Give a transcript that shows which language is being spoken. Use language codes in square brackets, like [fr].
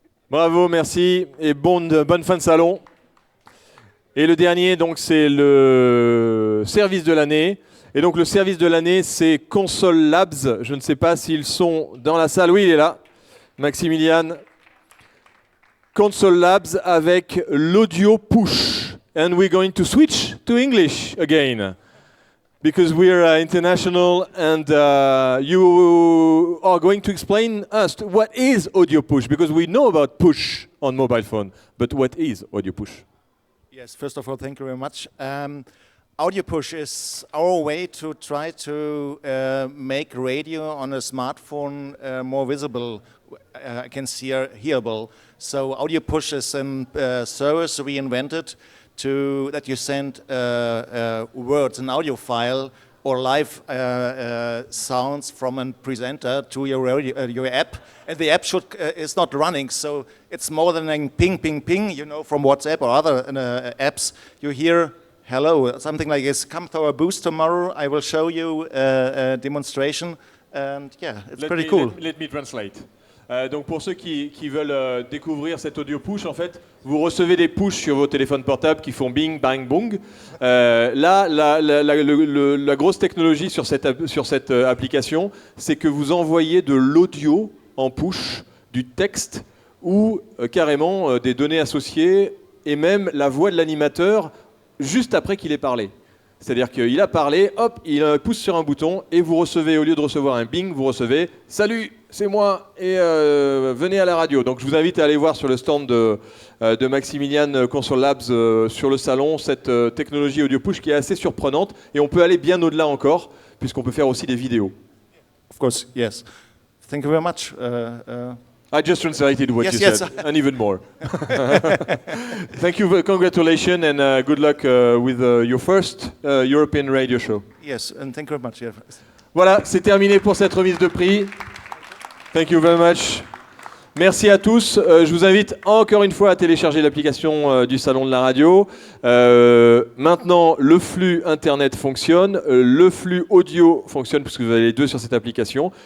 [fr] Bravo, merci et bonne fin de salon. Et le dernier, donc, c'est le service de l'année. Et donc, le service de l'année, c'est Console Labs. Je ne sais pas s'ils sont dans la salle. Oui, il est là. Maximilian. Console Labs avec l'audio push. [en] And we're going to switch to English again. Because we're international and you are going to explain us what is audio push. Because we know about push on mobile phone. But what is audio push? Yes, first of all, thank you very much. Audio push is our way to try to make radio on a smartphone more visible, I can see hearable. So audio push is a service we invented that you send words, an audio file or live sounds from a presenter to your app, and the app is not running, so it's more than a ping, ping, ping, from WhatsApp or other apps. You hear hello, something like this. Come to our booth tomorrow. I will show you a demonstration, and yeah, it's pretty cool. Let me translate. [fr] Donc pour ceux qui veulent découvrir cette audio push, en fait, vous recevez des push sur vos téléphones portables qui font bing, bang, boong. Là, la grosse technologie sur cette application, c'est que vous envoyez de l'audio en push, du texte ou carrément des données associées et même la voix de l'animateur juste après qu'il ait parlé. C'est-à-dire qu'il a parlé, hop, il pousse sur un bouton et vous recevez, au lieu de recevoir un bing, vous recevez « Salut, c'est moi et venez à la radio ». Donc je vous invite à aller voir sur le stand de Maximilian Console Labs sur le salon cette technologie audio push qui est assez surprenante et on peut aller bien au-delà encore puisqu'on peut faire aussi des vidéos. [en] Of course, yes. Thank you very much. I just translated what you said, and even more. Thank you, congratulations, and good luck with your first European radio show. Yes, and thank you very much. Yeah. [fr] Voilà, c'est terminé pour cette remise de prix. [en] Thank you very much. [fr] Merci à tous. Je vous invite encore une fois à télécharger l'application du Salon de la Radio. Maintenant, le flux Internet fonctionne, le flux audio fonctionne puisque vous avez les deux sur cette application.